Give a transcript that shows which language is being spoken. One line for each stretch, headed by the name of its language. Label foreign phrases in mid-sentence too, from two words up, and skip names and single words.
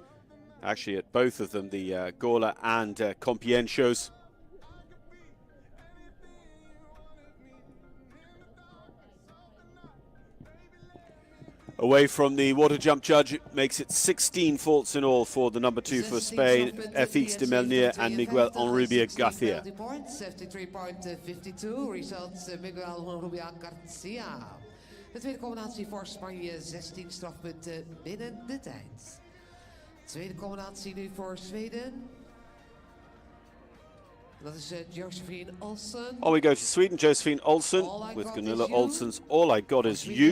English: Actually, at both of them, the Gola and Compiègne shows. Away from the water jump judge, it makes it 16 faults in all for the number 2 for Spain, FX de Melnier and Miguel Onrubia Garcia. 53.52, results Miguel Onrubia Garcia.
Dutch: De tweede combinatie voor Spanje, 16 strafpunten binnen de tijd. Tweede combinatie nu voor Zweden. Dat is Josephine Olsen.
English: On we go to Sweden, Josephine Olsen with Gunilla Olsen's All I Got Is You.